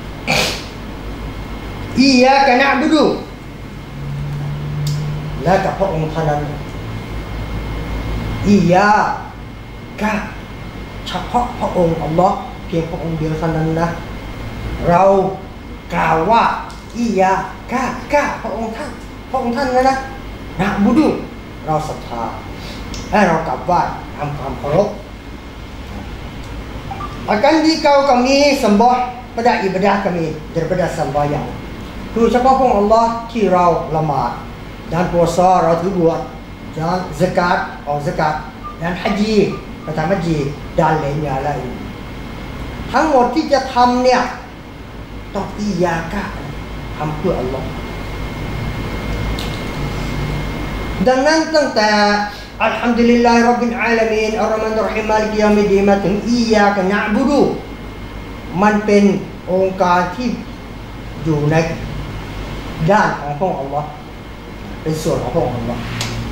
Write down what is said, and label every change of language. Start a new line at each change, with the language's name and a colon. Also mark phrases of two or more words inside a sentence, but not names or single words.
Arabic: إياك نعبد
Thai: และกับพระองค์เท่านั้นอียะกะเฉพาะพระองค์อัลลอฮ์เพียงพระองค์เดียวเท่านั้นนะเรากล่าวว่าอียะกะพระองค์ท่านนะนะบุดูเราศรัทธาและเรากลับไหว้ทำความเคารพ
Malay: akan jika kami sembah pada ibadah kami daripada sembahyang
Thai: คือเฉพาะพระองค์อัลลอฮ์ที่เราละหมาด
Malay: dan puasa
Thai: เราถือบวช
Malay: dan zakat
Thai: ออก zakat
Malay: dan haji
Thai: ประทำฮัจญี
Malay: dan lainnya lain
Thai: ทั้งหมดที่จะทำเนี่ยต้องอียากะทำเพื่ออัลลอฮ์ ดังนั้นตั้งแต่
Arabic: الحمد لله رب العالمين الرحمن الرحيم مالك يوم الدين
Thai: มาถึง
Arabic: إياك نعبد
Thai: มันเป็นองค์การที่อยู่ในด้านของพระองค์อัลลอฮ์เป็นส่วนของพระองค์อัลลอฮ์